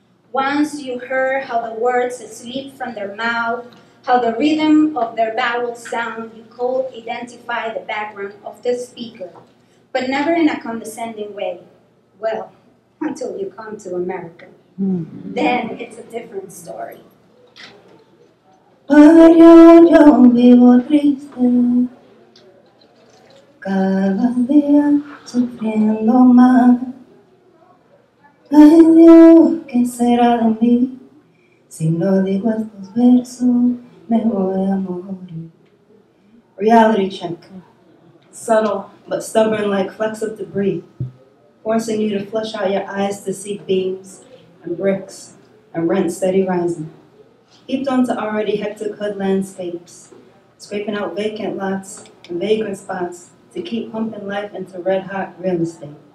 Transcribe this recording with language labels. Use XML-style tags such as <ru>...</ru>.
<en>Once you heard how the words slip from their mouth, how the rhythm of their vowels sound, you could identify the background of the speaker, but never in a condescending way. Well, until you come to America. Then it's a different story.</en> <es>Yo vivo triste, cada día sufriendo más. Ay Dios, ¿qué será de mí? Si no digo estos versos, me voy a morir.</es> <en>Reality check. Subtle, but stubborn like flecks of debris, forcing you to flush out your eyes to see beams and bricks and rent steady rising. Heaped onto already hectic hood landscapes, scraping out vacant lots and vagrant spots to keep pumping life into red-hot real estate.</en>